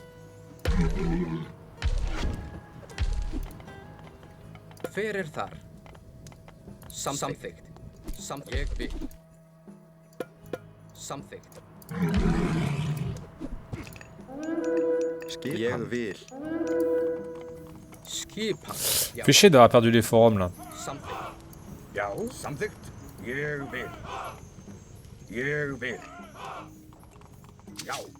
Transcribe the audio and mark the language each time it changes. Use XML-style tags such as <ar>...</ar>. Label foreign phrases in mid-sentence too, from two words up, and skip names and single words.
<is>Hver er þar? Samþykkt. Samþykkt. Ég vil. Samþykkt. Skipan. Ég vil. Skipan. Já.</is> <fr>Fait chier d'avoir perdu les forums là.</fr> <is>Samþykkt. Já. Samþykkt. Ég vil. Ég vil. Já.</is>